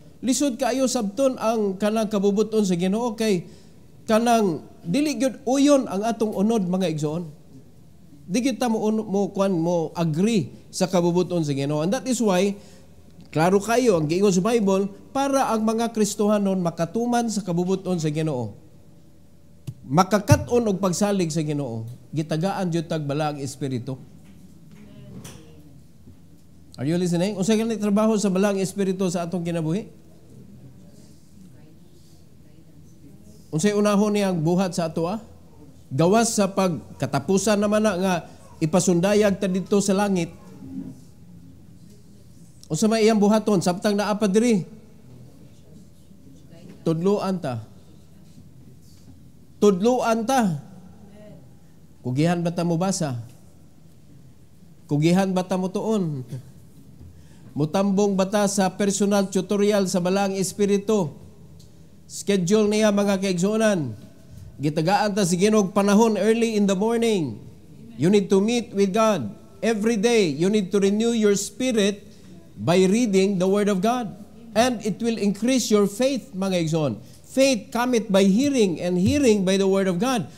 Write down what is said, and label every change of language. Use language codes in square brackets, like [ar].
[ceb] Lisod kaayo sabton ang kanang kabubuton sa Ginoo kay kanang dili gyud uyon ang atong unod mga igsoon. Di gyud ta mo agree sa kabubuton sa Ginoo. [en] And that is why [ceb] klaro kayo ang giingon sa Bible para ang mga Kristohanon makatuman sa kabubuton sa Ginoo. Makakat-on og pagsalig sa Ginoo, gitagaan jud tag balaang espiritu. [en] Are you listening? [ceb] Unsa gani trabaho sa balaang espiritu sa atong kinabuhi? Unsay unahon niyang buhat sa ato? Gawas sa pagkatapusan naman na nga ipasundayag ta dito sa langit. Unsa may iyang buhaton samtang naa pa diri? Tudloan ta. Tudloan ta. Kugihan ba ta mo basa? Kugihan ba ta mo tuon? Mutambong bata sa personal tutorial sa Balang Espiritu. Schedule niya mga kaigsuonan. Gitagaan ta si Ginoo panahon [en] early in the morning. You need to meet with God. Every day, you need to renew your spirit by reading the Word of God. And it will increase your faith, [ceb] mga igsoon. [en] Faith cometh by hearing, and hearing by the Word of God.